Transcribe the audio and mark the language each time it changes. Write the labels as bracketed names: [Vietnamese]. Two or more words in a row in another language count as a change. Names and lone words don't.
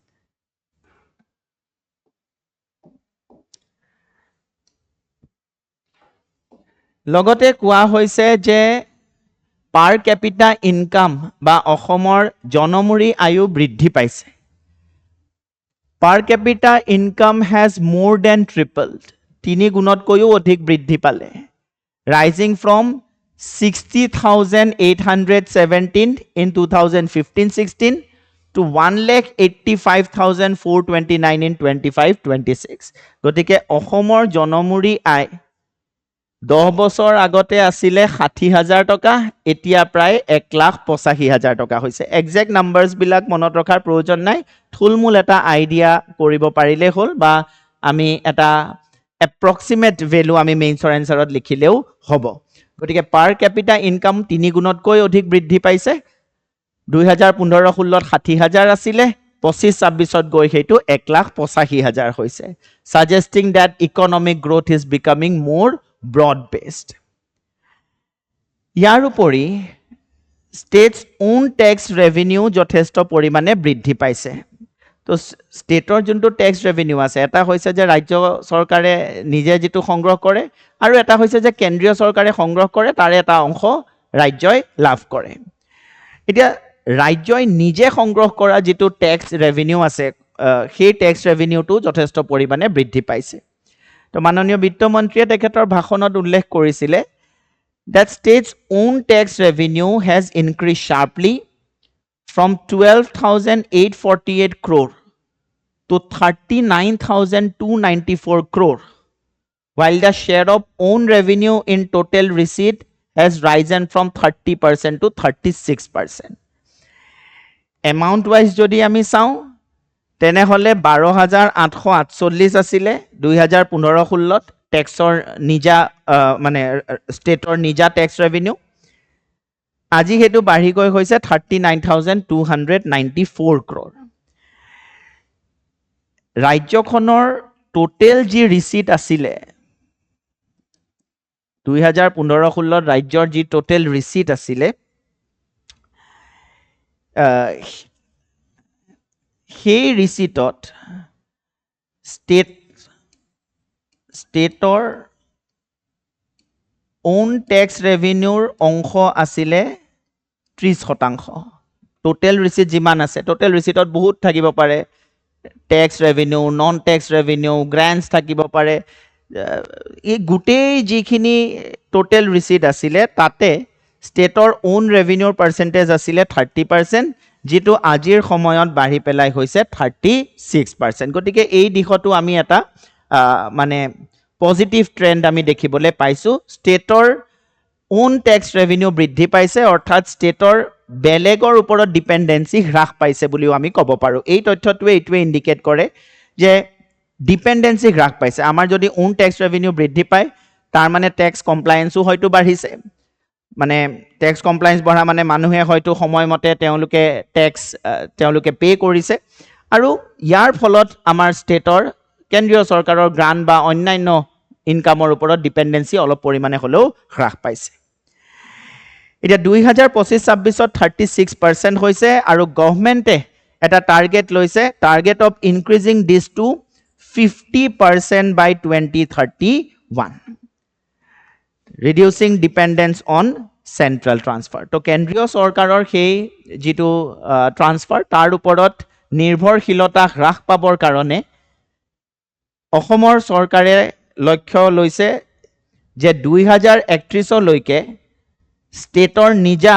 [Assamese] লগতে কোৱা হৈছে যে [English] per capita income [Assamese] বা অসমৰ জনমূৰি আয়ু বৃদ্ধি পাইছে [English] per capita income has more than tripled [Assamese] তিনি গুণতকৈও অধিক বৃদ্ধি পালে [English] rising from 60,817 in 2015-16 to 1,85,429 in 25-26 [Assamese] গতিকে অসমৰ জনমূৰি আয় 10 বছৰ আগতে আছিলে 60,000 টকা এতিয়া প্ৰায় 1,85,000 টকা হৈছে [English] exact numbers [Assamese] বিলাক মনত ৰখাৰ প্ৰয়োজন নাই থুলমূল এটা আইডিয়া কৰিব পাৰিলে হল বা আমি এটা [English] approximate value [Assamese] আমি মেইনছৰ এনসাৰত লিখিলেও হ'ব গতিকে [English] per capita income [Assamese] 3 গুণতকৈ অধিক বৃদ্ধি পাইছে 2015-16ত 60,000 আছিলে 25-26ত গৈ হেতু 1,85,000 হৈছে [English] suggesting that economic growth is becoming more broad based [Assamese] ইয়াৰ উপৰি [English] states own tax revenue [Assamese] যথেষ্ট পৰিমাণে বৃদ্ধি পাইছে তো স্টেটৰ যোনটো [English] tax revenue [Assamese] আছে এটা হৈছে যে ৰাজ্য চৰকাৰে নিজে যেটো সংগ্ৰহ কৰে আৰু এটা হৈছে যে কেন্দ্ৰীয় চৰকাৰে সংগ্ৰহ কৰে তাৰে এটা অংশ ৰাজ্যই লাভ কৰে এতিয়া ৰাজ্যই নিজে সংগ্ৰহ কৰা যেটো [English] tax revenue [Assamese] আছে সেই [English] tax revenue [Assamese] যথেষ্ট পৰিমাণে বৃদ্ধি পাইছে তো মাননীয় বিত্তমন্ত্ৰীয়ে তেখেতৰ ভাষণত উল্লেখ কৰিছিলে [English] that states own tax revenue has increased sharply from 12,848 crore to 39,294 crore while the share of own revenue in total receipt has risen from 30% to 36% amount wise [Assamese] যদি আমি চাওঁ তেনে হলে 12,848 আছিলে 2015-16ত ট্যাক্সৰ নিজা মানে স্টেটৰ নিজা ট্যাক্স ৰেভিনিউ আজি হেতু বাঢ়ি গৈ হৈছে 39,294 crore ৰাজ্যখনৰ টোটেল যি ৰিসিট আছিলে 2015-16ত ৰাজ্যৰ যি [English] total receipt [Assamese] আছিলে সেই ৰিসিটত স্টেটৰ [English] own tax revenue [Assamese] অংশ আছিলে 30% টোটেল ৰিসিট যিমান আছে [English] total receipt [Assamese] বহুত থাকিব পাৰে [English] tax revenue non tax revenue grants [Assamese] থাকিব পাৰে এই গুটেই যিখিনি [English] total receipt [Assamese] আছিলে তাতে স্টেটৰ [English] own revenue percentage [Assamese] আছিলে 30% যেটো আজিৰ সময়ত বাঢ়ি পেলাই হৈছে 36% গতিকে এই দিশটো আমি এটা মানে [English] positive trend [Assamese] আমি দেখিবলৈ পাইছো স্টেটৰ [English] own tax revenue [Assamese] বৃদ্ধি পাইছে অৰ্থাৎ স্টেটৰ বেলেগৰ ওপৰত ডিপেন্ডেন্সি হ্ৰাস পাইছে বুলিও আমি ক'ব পাৰো এই তথ্যটোৱে এইটোৱে ইন্ডিকেট কৰে যে ডিপেন্ডেন্সি হ্ৰাস পাইছে আমাৰ যদি [English] own tax revenue [Assamese] বৃদ্ধি পায় তাৰ মানে [English] tax compliance [Assamese] হয়তো বাঢ়িছে মানে [English] tax compliance [Assamese] বঢ়া মানে মানুহে হয়তো সময়মতে তেওঁলোকে পে কৰিছে আৰু ইয়াৰ ফলত আমাৰ স্টেটৰ কেন্দ্ৰীয় চৰকাৰৰ গ্ৰান্ট বা অন্যান্য ইনকামৰ ওপৰত ডিপেন্ডেন্সি অলপ পৰিমাণে হলেও হ্ৰাস পাইছে এটা 2025-26ত 36% হৈছে আৰু গভৰ্নমেন্টে এটা টাৰ্গেট লৈছে [English] target of increasing this to 50% by 2031 reducing dependence on central transfer [Assamese] তো কেন্দ্ৰীয় চৰকাৰৰ সেই যেটো ট্ৰান্সফাৰ তাৰ ওপৰত নিৰ্ভৰশীলতা হ্ৰাস পাবৰ কাৰণে অসমৰ চৰকাৰে লক্ষ্য লৈছে যে 2031 লৈকে ষ্টেটৰ নিজা